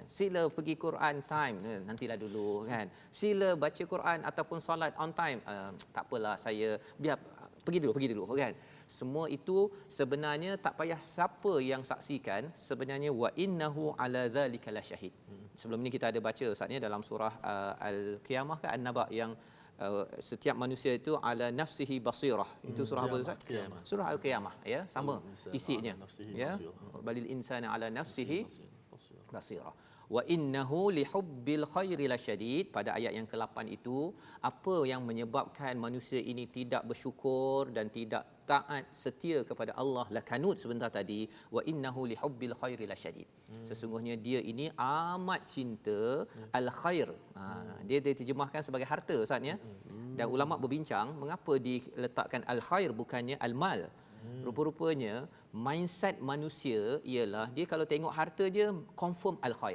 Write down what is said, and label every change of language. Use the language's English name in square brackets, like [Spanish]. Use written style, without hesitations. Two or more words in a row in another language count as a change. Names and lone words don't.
[Malay] Sila pergi [English] Quran time, [Malay] nantilah dulu, kan. Sila baca Quran ataupun solat [English] on time, [Malay] tak apalah, saya biar pergi dulu, kan. Semua itu sebenarnya tak payah siapa yang saksikan, sebenarnya [Arabic] وإنه على ذلك لشهيد. [Malay] Sebelum ni kita ada baca Ustaz, ni dalam surah Al-Qiyamah ke An-Naba, yang setiap manusia itu [Arabic] على نفسه بصيرة. [Malay] Itu surah apa Ustaz? Surah Al-Qiyamah, ya, sama isinya, ya. [Arabic] بل الإنسان على نفسه بصيرة. وإنه لحب الخير لشديد. [Malay] Pada ayat yang ke-8 itu, apa yang menyebabkan manusia ini tidak bersyukur dan tidak taat setia kepada Allah, lakanut sebentar tadi, [Arabic] وإنه لحب الخير لشديد. [Malay] Sesungguhnya dia ini amat cinta al-khair. Dia diterjemahkan sebagai harta Ustaz, ya. Dan ulama berbincang mengapa diletakkan al-khair bukannya al-mal. Rupa-rupanya mindset manusia ialah dia kalau tengok harta je confirm al-khair.